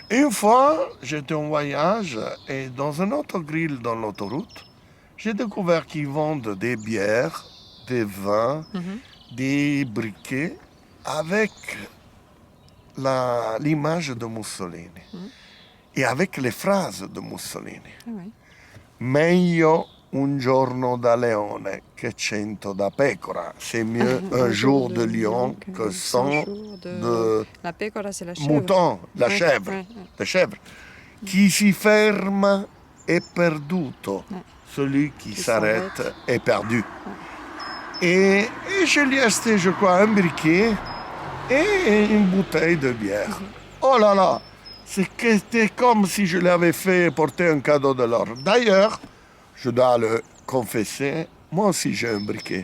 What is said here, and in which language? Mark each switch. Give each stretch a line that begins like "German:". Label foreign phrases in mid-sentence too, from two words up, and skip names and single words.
French: Une fois, j'étais en voyage et dans un autre grill dans l'autoroute, j'ai découvert qu'ils vendent des bières, des vins, des briquets avec l'image de Mussolini et avec les phrases de Mussolini. Ah ouais.
Italian: Meglio un giorno da leone che 100 da pecora.
French: C'est mieux un jour de lion que 100 de
Italian: La pecora,
French: c'est la chèvre. mouton, la Ouais, chèvre, ouais, la chèvre.
Italian: Chi si ferma è perduto.
French: Ouais. Celui qui Qui s'arrête s'arrête. est perdu. Et je lui ai acheté, je crois, un briquet et une bouteille de bière. Oh là là, c'était comme si je l'avais fait porter un cadeau de l'or. D'ailleurs, je dois le confesser, moi aussi j'ai un briquet.